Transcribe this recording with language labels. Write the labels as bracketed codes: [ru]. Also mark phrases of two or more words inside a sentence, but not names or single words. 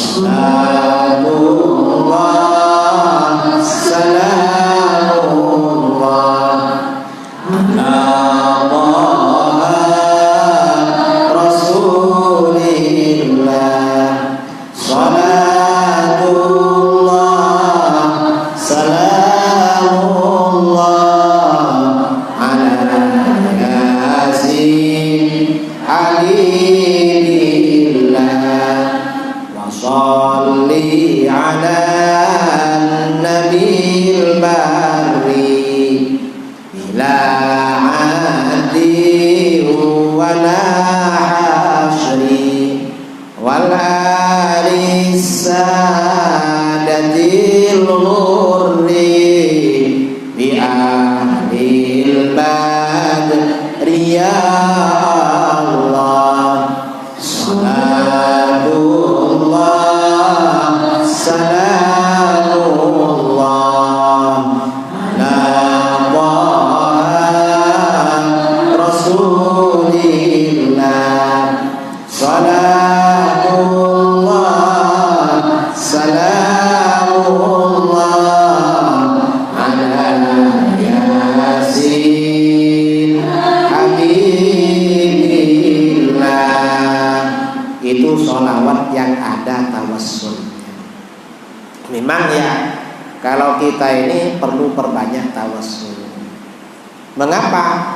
[ar] سلام الله سلام الله على رسول الله. صلاة الله سلام الله على يس حبيب الله. وصل على النبي البر بلا عد ولا حصر وآل السادات الغر بأهل بدر يا الله. صلاة الله سلام الله على رسول الله. صلاة الله سلام الله على يس حبيب الله. [id] Itu sholawat yang ada tawassulnya. Memang ya, kalau kita ini perlu perbanyak tawassul. Mengapa?